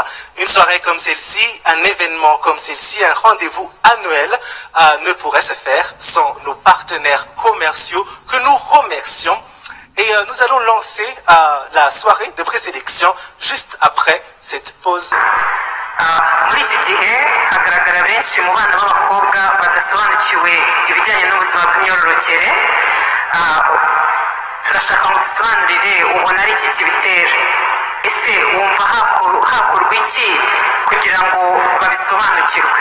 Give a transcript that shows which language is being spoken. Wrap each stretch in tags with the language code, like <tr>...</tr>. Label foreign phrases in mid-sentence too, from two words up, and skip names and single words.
<fr>Une soirée comme celle-ci, un événement comme celle-ci, un rendez-vous annuel ne pourrait se faire sans nos partenaires commerciaux que nous remercions. Et nous allons lancer la soirée de présélection juste après cette pause.</fr> <rw>muri iki gihe hagaragara benshi mu bana b'abakobwa badasobanukiwe ibijyanye n'ubuzima bw'imyororokere. Turashaka ngo dusobanurire ubona ari iki kibitera. Ese wumva hakorwa iki kugira ngo babisobanukirwe?</rw>